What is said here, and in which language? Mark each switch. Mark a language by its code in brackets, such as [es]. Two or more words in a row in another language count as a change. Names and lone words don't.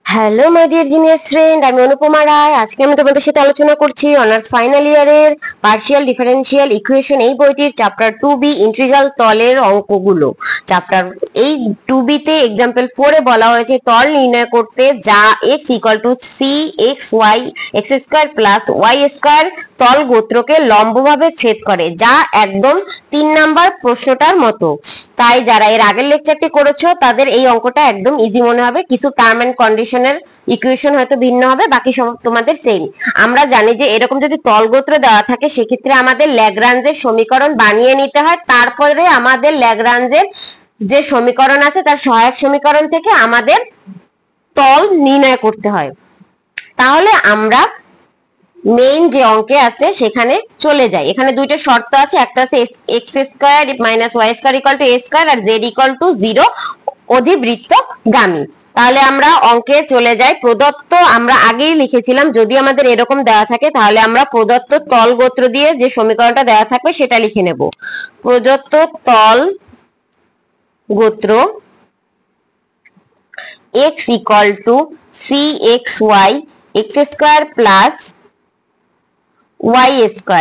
[en] hello my dear genius friend, [bn] আমি অনুপমা রায়। আজকে আমি তোমাদের সাথে আলোচনা করছি [en] honours final yearer partial differential equation [bn] এই বইটির [en] chapter 2B integral [bn] তলের অঙ্কগুলো। চ্যাপ্টার এই 2B তে एग्जांपल 4 এ বলা হয়েছে তল নির্ণয় করতে যা x = c(x, y, x² + y² তল গোত্রকে লম্বভাবে ছেদ করে, যা একদম 3 নাম্বার প্রশ্নটার মতো। তাই যারা এর আগের লেকচারটি করেছো তাদের এই অঙ্কটা একদম ইজি মনে হবে। কিছু [en] term and conditioner equation [bn] হয়তো ভিন্ন হবে, বাকি সব তোমাদের সেম। আমরা জানি যে এরকম যদি তলগোত্র দেওয়া থাকে সেক্ষেত্রে আমাদের ল্যাগ্রাঞ্জের সমীকরণ বানিয়ে নিতে হয়, তারপরে আমাদের ল্যাগ্রাঞ্জের যে সমীকরণ আছে তার সহায়ক সমীকরণ থেকে আমাদের তল নির্ণয় করতে হয়। তাহলে আমরা মেইন যে অঙ্কে আছে সেখানে চলে যাই। এখানে দুইটা শর্ত আছে, একটা আছে x² - y² = a² আর z = 0 অধিবৃত্তগামী। তাহলে আমরা অঙ্কে চলে যাই। প্রদত্ত আমরা আগেই লিখেছিলাম, যদি আমাদের এরকম দেওয়া থাকে তাহলে আমরা প্রদত্ত তল গোত্র দিয়ে যে সমীকরণটা দেওয়া থাকবে সেটা লিখে নেব। প্রদত্ত তল গোত্র x = cxy x² + y²।